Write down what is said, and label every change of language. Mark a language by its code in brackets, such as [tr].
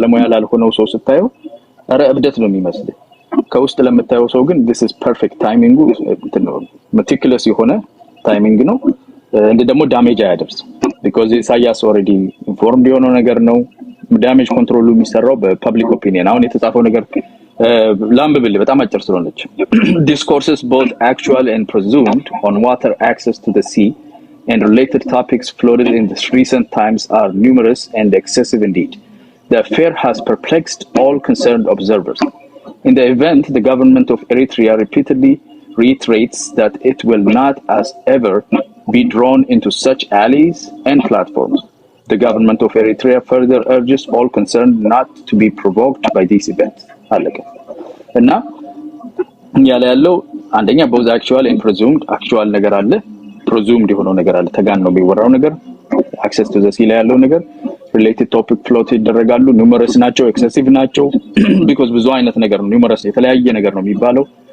[am] ባለሙያ ላልሆነው ሰው ስታየው አረ እብደት ነው የሚመስለው። ከውስጥ ለምታየው ሰው ግን [en] this is perfect timing [am] ነው meticulous የሆነ ታይሚንግ ነው። እንደ ደግሞ ዳሜጅ አያደርስ [en] because [am] ኢሳያስ [en] already informed [am] የሆነ ነገር ነው። ዳሜጅ ኮንትሮሉ የሚሰራው በፐብሊክ ኦፒኒየን። አሁን የተጻፈው ነገር ላምብብል በጣም አጭር ስለሆነች [en] discourses both actual and presumed on water access to the sea and related topics floated in the recent times are numerous and excessive indeed. The affair has perplexed all concerned observers. In the event, the government of Eritrea repeatedly reiterates that it will not as ever be drawn into such alleys and platforms. The government of Eritrea further urges all concerned not to be provoked by these events. [am] እና ያለ ያለው አንደኛ [en] both actual and presumed actual [am] ነገር አለ presumed የሆነው ነገር አለ ተጋን ነው የሚወራው ነገር [en] access to the sea [am] ላይ ያለው ነገር [en] related topic float [am] ይደረጋሉ numerous ናቸው excessive ናቸው because ብዙ አይነት ነገር ነው numerous የተለያየ ነገር ነው የሚባለው